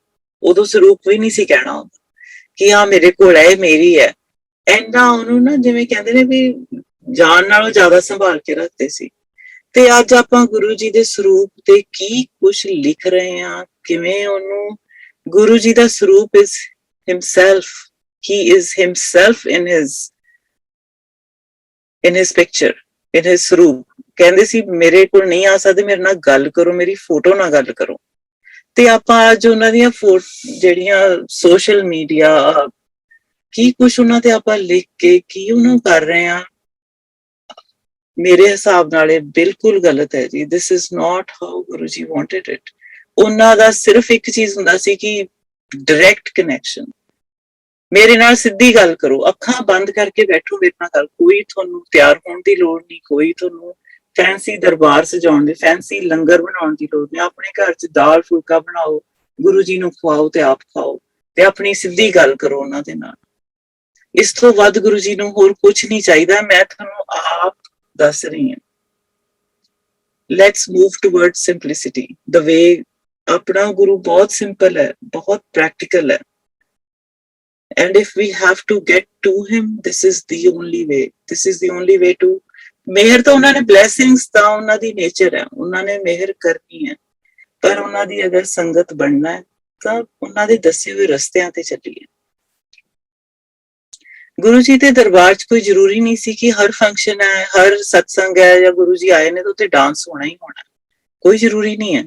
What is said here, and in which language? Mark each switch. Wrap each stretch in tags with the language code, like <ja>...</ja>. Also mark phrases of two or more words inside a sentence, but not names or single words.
<pa>ਉਦੋਂ ਸਰੂਪ ਵੀ ਨਹੀਂ ਸੀ ਕਹਿਣਾ ਹੁੰਦਾ ਕਿ ਹਾਂ ਮੇਰੇ ਕੋਲ ਹੈ, ਮੇਰੀ ਹੈ। ਇੰਨਾ ਉਹਨੂੰ ਨਾ ਜਿਵੇਂ ਕਹਿੰਦੇ ਨੇ ਵੀ ਜਾਨ ਨਾਲੋਂ ਜ਼ਿਆਦਾ ਸੰਭਾਲ ਕੇ ਰੱਖਦੇ ਸੀ। ਤੇ ਅੱਜ ਆਪਾਂ ਗੁਰੂ ਜੀ ਦੇ ਸਰੂਪ ਤੇ ਕੀ ਕੁਛ ਲਿਖ ਰਹੇ ਹਾਂ, ਕਿਵੇਂ ਉਹਨੂੰ, ਗੁਰੂ ਜੀ ਦਾ ਸਰੂਪ</pa> <en>is himself, he is himself in his picture, in his</en> <pa>ਸਰੂਪ। ਕਹਿੰਦੇ ਸੀ ਮੇਰੇ ਕੋਲ ਨਹੀਂ ਆ ਸਕਦੇ, ਮੇਰੇ ਨਾਲ ਗੱਲ ਕਰੋ, ਮੇਰੀ ਫੋਟੋ ਨਾਲ ਗੱਲ ਕਰੋ। ਤੇ ਆਪਾਂ ਅੱਜ ਉਹਨਾਂ ਦੀਆਂ ਜਿਹੜੀਆਂ</pa> <en>social media</en> <pa>ਕੀ ਕੁਛ ਉਹਨਾਂ ਤੇ ਆਪਾਂ ਲਿਖ ਕੇ ਕੀ ਉਹਨੂੰ ਕਰ ਰਹੇ ਹਾਂ, ਮੇਰੇ ਹਿਸਾਬ ਨਾਲ ਇਹ ਬਿਲਕੁਲ ਗਲਤ ਹੈ ਜੀ।</pa> <en>This is not how ਗੁਰੂ ਜੀ wanted it।</en> <pa>ਉਹਨਾਂ ਦਾ ਸਿਰਫ ਇੱਕ ਚੀਜ਼ ਹੁੰਦਾ ਸੀ ਕਿ</pa> <en>direct connection,</en> <pa>ਮੇਰੇ ਨਾਲ ਸਿੱਧੀ ਗੱਲ ਕਰੋ, ਅੱਖਾਂ ਬੰਦ ਕਰਕੇ ਬੈਠੋ ਮੇਰੇ ਨਾਲ ਗੱਲ, ਕੋਈ ਤੁਹਾਨੂੰ ਤਿਆਰ ਹੋਣ ਦੀ ਲੋੜ ਨਹੀਂ, ਕੋਈ ਤੁਹਾਨੂੰ ਫੈਂਸੀ ਦਰਬਾਰ ਸਜਾਉਣ ਦੀ, ਫੈਂਸੀ ਲੰਗਰ ਬਣਾਉਣ ਦੀ ਲੋੜ ਨਹੀਂ। ਆਪਣੇ ਘਰ 'ਚ ਦਾਲ ਫੁਲਕਾ ਬਣਾਓ, ਗੁਰੂ ਜੀ ਨੂੰ ਖਵਾਓ ਤੇ ਆਪ ਖਾਓ ਤੇ ਆਪਣੀ ਸਿੱਧੀ ਗੱਲ ਕਰੋ ਉਹਨਾਂ ਦੇ ਨਾਲ। ਇਸ ਤੋਂ ਵੱਧ ਗੁਰੂ ਜੀ ਨੂੰ ਹੋਰ ਕੁਝ ਨਹੀਂ ਚਾਹੀਦਾ। ਮੈਂ ਤੁਹਾਨੂੰ ਆਪ ਦੱਸ ਰਹੀ ਹਾਂ।</pa> <en>let's move toward simplicity. the way</en> <pa>ਆਪਣਾ ਗੁਰੂ ਬਹੁਤ ਸਿੰਪਲ ਹੈ, ਬਹੁਤ ਪ੍ਰੈਕਟੀਕਲ ਹੈ।</pa> <en>And if we have to get to him, this is the only way. This is the only way to</en> <pa>ਮਿਹਰ ਤਾਂ ਉਹਨਾਂ ਨੇ, blessings ਤਾਂ ਉਹਨਾਂ ਦੀ ਨੇਚਰ ਹੈ, ਉਹਨਾਂ ਨੇ ਮਿਹਰ ਕਰਨੀ ਹੈ, ਪਰ ਉਹਨਾਂ ਦੀ ਅਗਰ ਸੰਗਤ ਬਣਨਾ ਹੈ ਤਾਂ ਉਹਨਾਂ ਦੇ ਦੱਸੇ ਹੋਏ ਰਸਤਿਆਂ ਤੇ ਚੱਲੀਏ। ਗੁਰੂ ਜੀ ਦੇ ਦਰਬਾਰ 'ਚ ਕੋਈ ਜ਼ਰੂਰੀ ਨਹੀਂ ਸੀ ਕਿ ਹਰ ਫੰਕਸ਼ਨ ਹੈ, ਹਰ ਸਤਸੰਗ ਹੈ ਜਾਂ ਗੁਰੂ ਜੀ ਆਏ ਨੇ ਤਾਂ ਉੱਥੇ ਡਾਂਸ ਹੋਣਾ ਹੀ ਹੋਣਾ, ਕੋਈ ਜ਼ਰੂਰੀ ਨਹੀਂ ਹੈ।</pa>